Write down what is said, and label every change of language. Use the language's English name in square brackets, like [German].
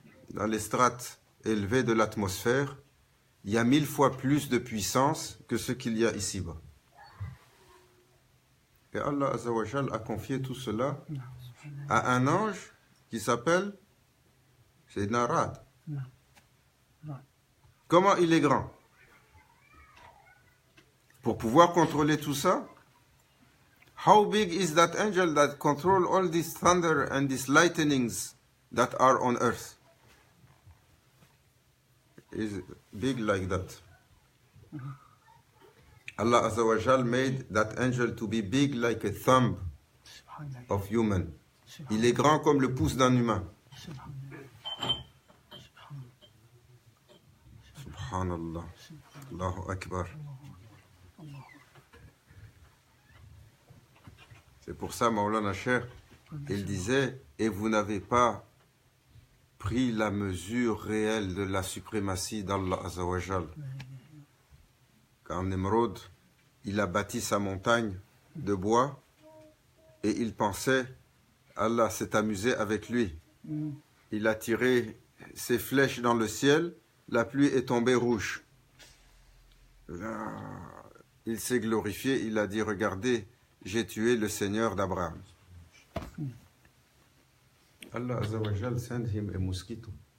[French] Dans les strates élevées de l'atmosphère, il y a 1000 fois plus de puissance que ce qu'il y a ici-bas. Et Allah Azzawajal a confié tout cela à un ange qui s'appelle Sayyidina Ra'd. Comment il est grand? Pour pouvoir contrôler tout ça, [English] how big is that angel that control all this thunder and these lightnings that are on earth? Is big like that. Allah Azza wa Jal made that angel to be big like a thumb of human. [French] Il est grand comme le pouce d'un humain. [Arabic] Subhanallah. Allahu Akbar. [French] C'est pour ça, Maulana Cheikh, il disait, et vous n'avez pas pris la mesure réelle de la suprématie d'Allah Azza wa Jal. Quand Nemrod, il a bâti sa montagne de bois et il pensait, Allah s'est amusé avec lui. Il a tiré ses flèches dans le ciel, la pluie est tombée rouge. Il s'est glorifié, il a dit, regardez, j'ai tué le Seigneur d'Abraham. [English] Allah Azza wa Jal sent him a mosquito.